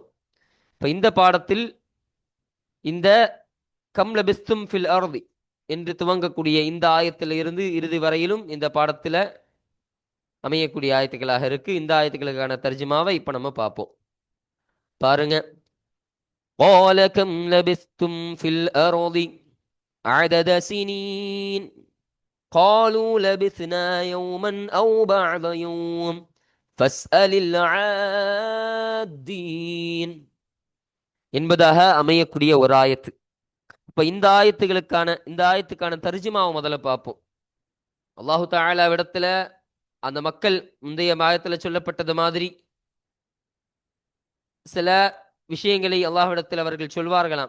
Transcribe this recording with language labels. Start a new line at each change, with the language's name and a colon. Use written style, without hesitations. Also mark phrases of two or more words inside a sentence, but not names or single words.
Tamil: இப்ப இந்த பாடத்தில் இந்த
Arabic: كم لبثتم في الأرض
Tamil: என்று துவங்கக்கூடிய இந்த ஆயத்தில் இருந்து இறுதி வரையிலும் இந்த பாடத்துல அமையக்கூடிய ஆயத்துக்களாக இருக்கு. இந்த ஆயத்துக்களுக்கான தர்ஜுமாவை இப்ப நம்ம பார்ப்போம். பாருங்க.
Arabic: قال كم لبثتم في الأرض عدد سنين قالوا لبثنا يوما أو بعض يوم فاسأل العادين
Tamil: என்பதாக அமையக்கூடிய ஒரு ஆயத்து. இப்ப இந்த ஆயத்துக்கான தர்ஜுமாவை முதல்ல பார்ப்போம்.
Arabic: الله تعالى
Tamil: இடத்துல அந்த மக்கள் முந்தைய ஆயத்துல சொல்லப்பட்டது மாதிரி சில விஷயங்களை அல்லாஹ்விடத்தில் அவர்கள் சொல்வார்களாம்.